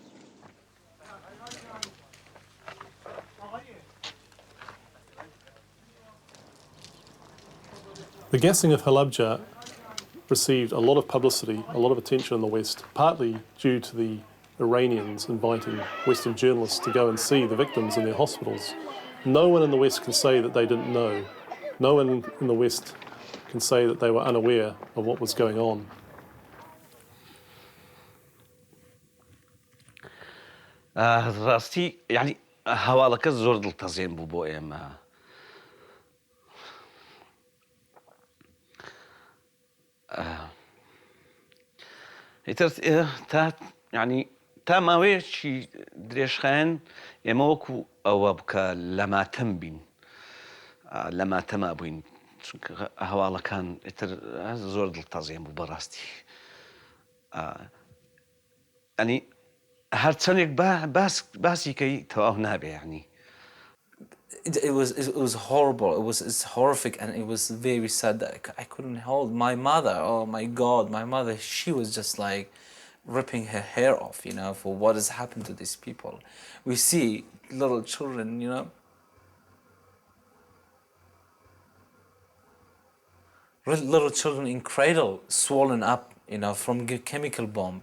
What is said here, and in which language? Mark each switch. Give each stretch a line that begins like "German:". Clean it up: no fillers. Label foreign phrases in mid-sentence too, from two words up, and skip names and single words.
English: The gassing of Halabja received a lot of publicity, a lot of attention in the West, partly due to the Iranians inviting Western journalists to go and see the victims in their hospitals. No one in the West can say that they didn't know. No one in the West can say that they were unaware of what was going on.
Central Kurdish: راستي يعني هەواڵەکە زۆر دڵتەزێن بوو بۆ ئێمە. تا يعني تا ماوەیەکی درێژخایەن ئێمە وەکو ئەوە بکە لە ماتەم بین. لە ماتەما بووین. چونکە هەواڵەکان زۆر دڵتەزێن بوو بەڕاستی. يعني هەر چەندێک باسی کەی تەواو نابێ یعنی.
English: It was horrible. It's horrific, and it was very sad that I couldn't hold my mother. Oh my God, my mother. She was just like ripping her hair off, for what has happened to these people. We see little children, little children in cradle swollen up, from a chemical bomb.